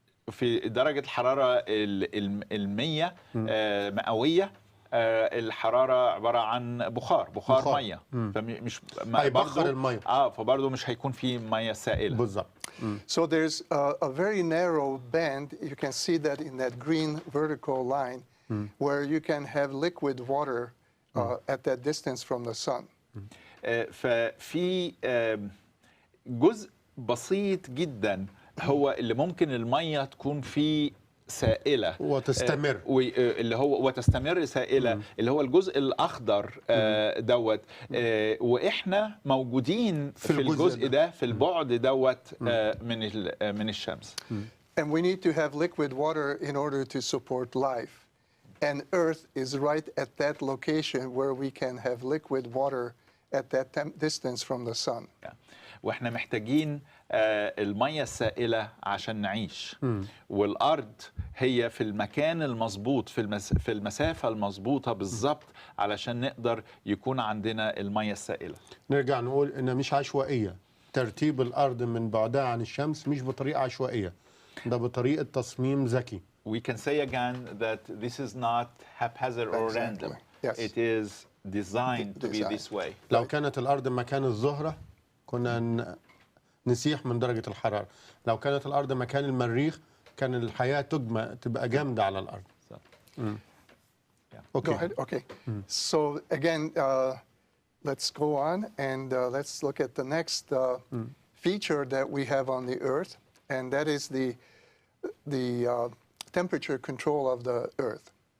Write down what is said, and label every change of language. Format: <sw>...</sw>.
<ar>في درجة الحرارة المية مئوية، الحرارة عبارة عن بخار مية، فمش هيبخر المية. فبرضه مش هيكون في مية سائلة بالظبط.</ar> <en>So there's a very narrow band. You can see that in that green vertical line, where you can have liquid water at that distance from the sun.</en> <ar>ففي جزء بسيط جدا هو اللي ممكن المية تكون فيه سائلة وتستمر، اللي هو وتستمر سائلة، اللي هو الجزء الأخضر دوت، وإحنا موجودين في الجزء ده، في البعد دوت من الشمس.</ar> <en>And we need to have liquid water in order to support life. And Earth is right at that location where we can have liquid water at that distance from the sun.</en> <ar>واحنا محتاجين المية السائلة عشان نعيش، والأرض هي في المكان المظبوط، في المسافة المظبوطة بالظبط علشان نقدر يكون عندنا المية السائلة. نرجع نقول إنها مش عشوائية، ترتيب الأرض من بعدها عن الشمس مش بطريقة عشوائية، ده بطريقة تصميم ذكي.</ar> <en>We can say again that this is not haphazard or random. Yes. It is designed to be this way.</en> <ar>لو كانت الأرض مكان الزهرة كنا نسيح من درجة الحرارة، لو كانت الأرض مكان المريخ كان الحياة تبقى جامدة على الأرض.</ar> <en>Go ahead. Okay. So again, let's go on and let's look at the next feature that we have on the Earth, and that is the temperature control of the Earth.</en>